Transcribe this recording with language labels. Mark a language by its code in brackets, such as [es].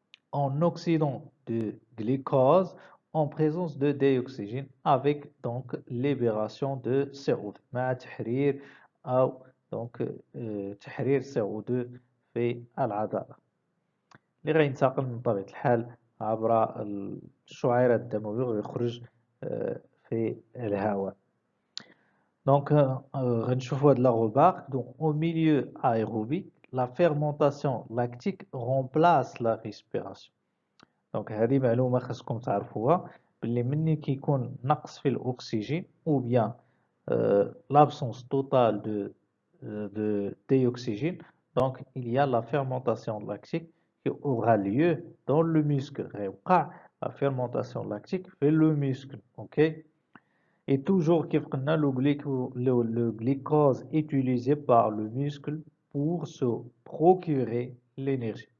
[fr] en oxydant de glucose en présence de dioxygène avec donc libération de CO2 [ar] مع تحرير أو donc تحرير CO2 في العضلة اللي غينتقل من طبيعة الحال عبر الشعيرات الدموية ويخرج في الهواء. [fr] Donc, [ar] غنشوفوا هاد [fr] la remarque. Donc, au milieu aérobique, la fermentation lactique remplace la respiration. [ar] Donc, هذه معلومة خاصكم تعرفوها باللي مني كيكون نقص في الأكسجين [fr] ou bien l'absence totale de dioxygène. Donc, il y a la fermentation lactique qui aura lieu dans le muscle. [ar] غيوقع [fr] la fermentation lactique في le muscle. OK? Et toujours le glucose utilisé par le muscle pour se procurer l'énergie.